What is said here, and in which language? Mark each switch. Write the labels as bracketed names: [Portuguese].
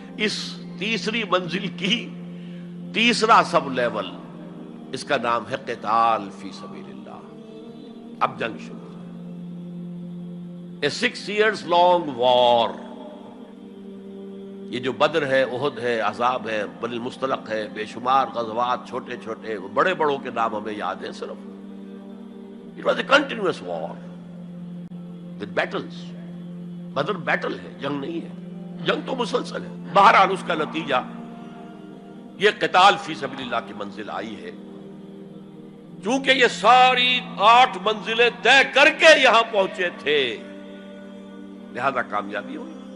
[Urdu] اس تیسری منزل کی تیسرا سب لیول، اس کا نام ہے قتال فی سبیل اللہ. اب جنگ شروع، [English] A 6 years long war. [Urdu] یہ جو بدر ہے، احد ہے، احزاب ہے، بنی المصطلق ہے، بے شمار غزوات، چھوٹے چھوٹے، بڑے بڑوں کے نام ہمیں یاد ہیں صرف. [English] It was a continuous war with battles. [Urdu] Badr battle ہے، جنگ نہیں ہے، جنگ تو مسلسل ہے. بہرحال اس کا نتیجہ یہ قتال فی سبیل اللہ کی منزل آئی ہے. چونکہ یہ ساری 8 منزلیں طے کر کے یہاں پہنچے تھے، لہذا کامیابی ہوئی.